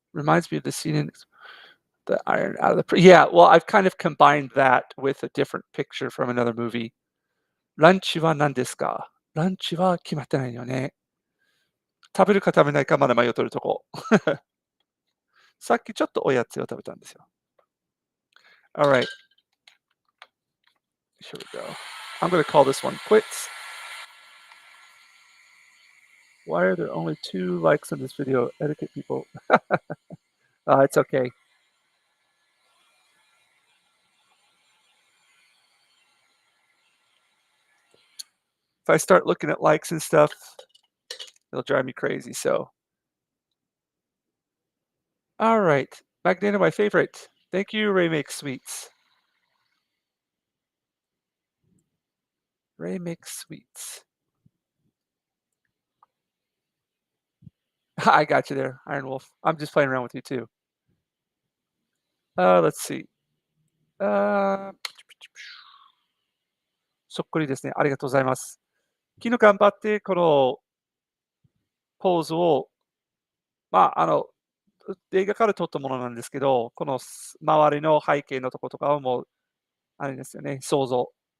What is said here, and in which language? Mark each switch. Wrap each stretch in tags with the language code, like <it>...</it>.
<en>Reminds me of the scene in the iron out of the yeah, well, I've kind of combined that with a different picture from another movie.</en> <ja>ランチは何ですか？ランチは決まってないよね。食べるか食べないかまだ迷ってるとこ。さっきちょっとおやつを食べたんですよ。</ja> <en>All right, here we go. I'm gonna call this one quits. Why are there only 2 likes on this video? Etiquette people. It's okay. If I start looking at likes and stuff, it'll drive me crazy, so. All right, Magdalena, my favorite. Thank you, Ray Makes Sweets. Ray Makes Sweets. I got you there, Iron Wolf. I'm just playing around with you too. Let's see.</en> <ja>あーそっくりですね。ありがとうございます。昨日頑張ってこのポーズを、まあ、映画から撮ったものなんですけど、この周りの背景のとことかはもう、あれですよね、想像。</ja>